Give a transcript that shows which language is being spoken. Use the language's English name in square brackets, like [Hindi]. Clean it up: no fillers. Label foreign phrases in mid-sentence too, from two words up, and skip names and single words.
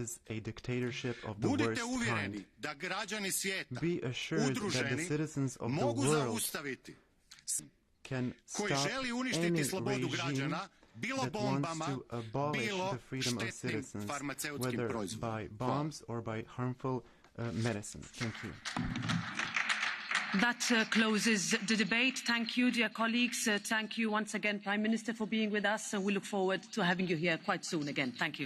[Croatian] Budite uvjereni da građani svijeta, udruženi, mogu zaustaviti koji želi uništiti slobodu građana, bilo bombama, bilo štetnim farmaceutskim proizvodima. [English] That closes the debate. Thank you, dear colleagues. Thank you once again, Prime Minister, for being with us, and we look forward to having you here quite soon again. Thank you.